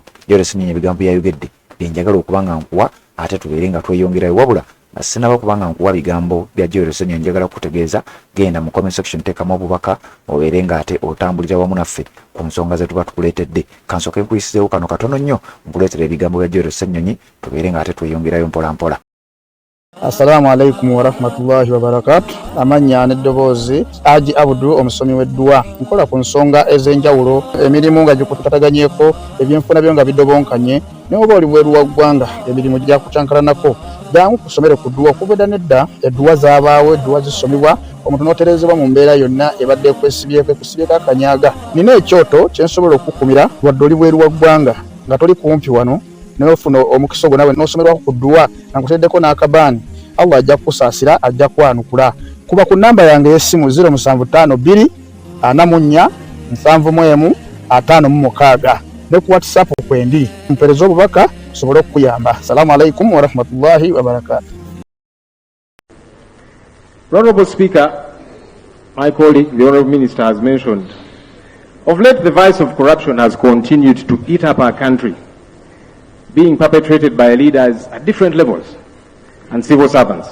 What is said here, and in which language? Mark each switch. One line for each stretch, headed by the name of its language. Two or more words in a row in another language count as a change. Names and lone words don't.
Ganda: Laba Ssenyonyi ebigambo byayogedde bye njagala okuba nga nkuwa ate tubeere nga tweyongerayo wabula sinaba kuba nga nkuwa bigambo bya Laba Ssenyonyi njagala kutegeeza genda mu
English: comment section
Ganda: teekamu obubaka obeere nga ate otambulira wamu naffe ku nsonga ze tuba tukuleetedde. Kansooke nkuyisizeewo kano katono nnyo nkuleetera ebigambo bya Laba Ssenyonyi tubeere nga ate tweyongerayo mpola mpola.
Arabic: السلام عليكم ورحمة الله وبركاته.
Ganda: Amanya n'eddoboozi Haji Abdu omusomi w'eddua nkola ku nsonga ez'enjawulo emirimu nga gikutataganyeko ebyenfuna byo nga bidobonkanye n'oba oli bweru wa ggwanga emirimu gya kucankalanako jangu kusomere ku ddua okubeda nedda eddua zaabaawo eddua zisomibwa omuntu n'oterezebwa mu mbeera yonna ebadde ekwesibyeko akanyaaga. Nina ekyoto kye nsobola okukumira wadde oli bweru wa ggwanga nga toli kumpi wano n'ofuna omukisa ogwo nawe n'osomerwako ku ddua nga nkuteddeko n'akabaani Allah ajja kusaasira ajja kwanukula. Kuba ku namba yange y'essimu 0752 44 71 56 ne ku WhatsApp kwendi mpereza obubaka sobole okuyamba.
Arabic: السلام عليكم ورحمة الله وبركاته.
English: Honorable Speaker, my colleague, the Honorable Minister, has mentioned, of late the vice of corruption has continued to eat up our country, being perpetrated by leaders at different levels and civil servants.